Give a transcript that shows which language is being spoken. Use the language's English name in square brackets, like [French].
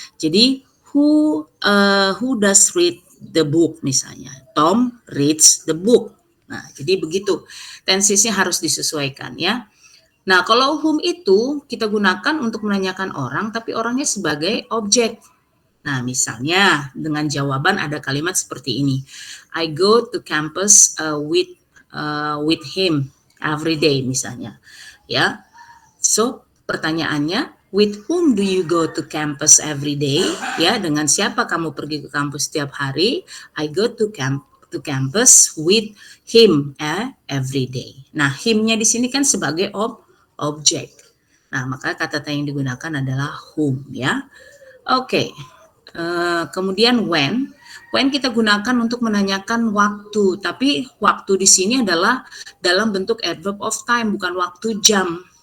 [Indonesian] Jadi [English] who does read the book [Indonesian] misalnya. [English] Tom reads the book. [Indonesian] Nah, jadi begitu. Tensesnya harus disesuaikan ya. Nah, kalau whom itu kita gunakan untuk menanyakan orang tapi orangnya sebagai objek. Nah, misalnya dengan jawaban ada kalimat seperti ini. [English] I go to campus with him every day [Indonesian] misalnya. [English] Ya. So, [Indonesian] pertanyaannya, [English] with whom do you go to campus every day? [Indonesian] Ya, dengan siapa kamu pergi ke kampus setiap hari? [English] I go to campus with him every day. [Indonesian] Nah, him-nya di sini kan sebagai objek. Nah, maka kata tanya yang digunakan adalah whom ya. Oke. Kemudian when kita gunakan untuk menanyakan waktu, tapi waktu di sini adalah dalam bentuk adverb of time, bukan waktu jam.